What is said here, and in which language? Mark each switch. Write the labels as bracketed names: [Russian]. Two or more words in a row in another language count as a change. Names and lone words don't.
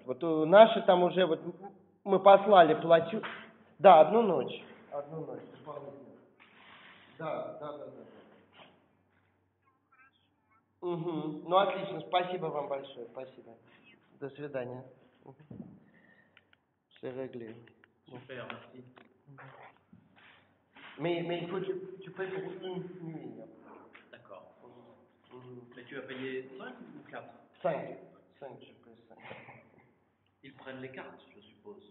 [Russian] Вот наши там уже, вот мы послали платю. Да, одну ночь. Одну ночь. Да. Угу. Ну, отлично, спасибо вам большое, спасибо. До свидания. [French] C'est réglé. Super, merci. Mais il faut que tu payes pour une nuit. D'accord. Mais tu as payé 5 ou 4? 5, je paye 5. Ils prennent les cartes, je suppose.